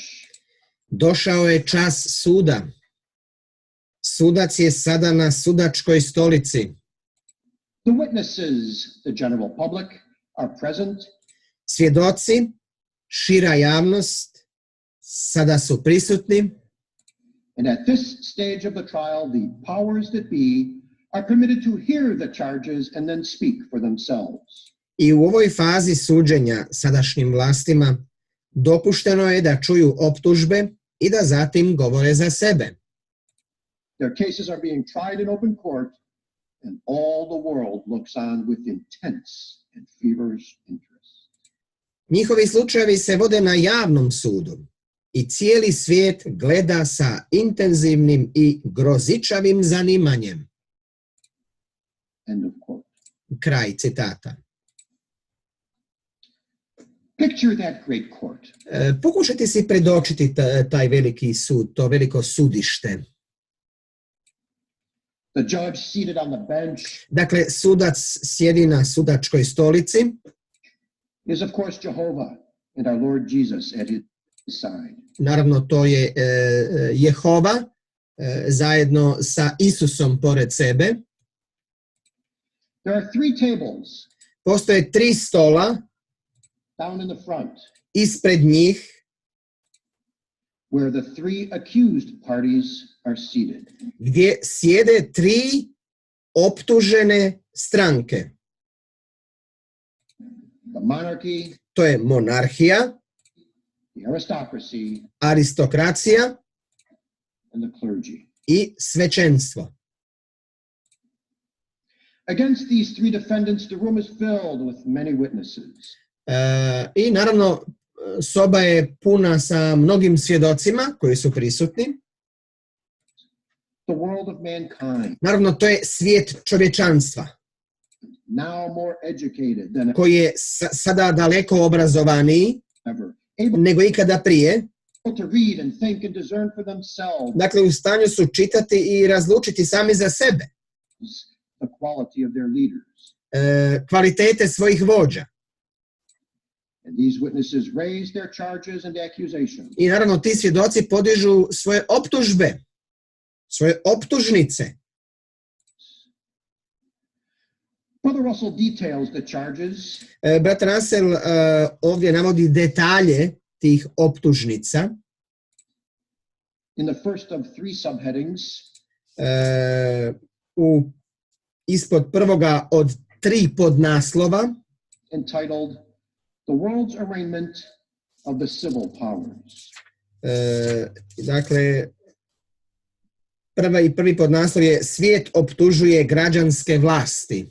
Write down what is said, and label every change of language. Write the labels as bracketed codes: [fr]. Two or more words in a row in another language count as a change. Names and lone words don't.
[hr] Došao je čas suda. Sudac je sada na sudačkoj stolici. [en] The witnesses, the general public, are present. [hr] Svjedoci, šira javnost, sada su prisutni. [en] And at this stage of the trial, the powers that be are permitted to hear the charges and then speak for themselves. [hr] I u ovoj fazi suđenja sadašnjim vlastima dopušteno je da čuju optužbe i da zatim govore za sebe. [en] Their cases are being tried in open court, and all the world looks on with intense and feverish interest. [hr] Njihovi slučajevi se vode na javnom sudu i cijeli svijet gleda sa intenzivnim i grozičavim zanimanjem. [en] End of quote. [hr] Kraj citata. [en] Picture that great court. [hr] Pokušajte si predočiti taj veliki sud, to veliko sudište. [en] The judge seated on the bench [hr] Dakle, sudac sjedi na sudačkoj stolici. [en] is, of course, Jehovah and our Lord Jesus at his side. [hr] Naravno, to je Jehova zajedno sa Isusom pored sebe. [en] There are three tables [hr] Postoje 3 stola [en] down in the front [hr] ispred njih [en] where the three accused parties are seated. [hr] gdje sjede 3 optužene stranke. [en] The monarchy, [hr] To je monarhija, [en] the aristocracy, [hr] aristokracija [en] and the clergy. [hr] i svećenstvo. [en] Against these three defendants, the room is filled with many witnesses. [hr] I naravno, soba je puna sa mnogim svjedocima koji su prisutni. [en] The world of mankind, [hr] Naravno, to je svijet čovječanstva [en] now more educated than [hr] koji je sada daleko obrazovaniji [en] ever, able [hr] nego ikada prije. [en] to read and think and discern for themselves [hr] Dakle, u stanju su čitati i razlučiti sami za sebe [en] the quality of their leaders. [hr] kvalitete svojih vođa. [en] And these witnesses raise their charges and accusations. [hr] I naravno, ti svjedoci podižu svoje optužbe, svoje optužnice. [en] Brother Russell details the charges [hr] Brat Russell ovdje navodi detalje tih optužnica. [en] in the first of three subheadings. [hr] Ispod prvoga od 3 podnaslova [en] Entitled The World's Arraignment of the Civil Powers. [hr] Dakle, prvi podnaslov je Svijet optužuje građanske vlasti.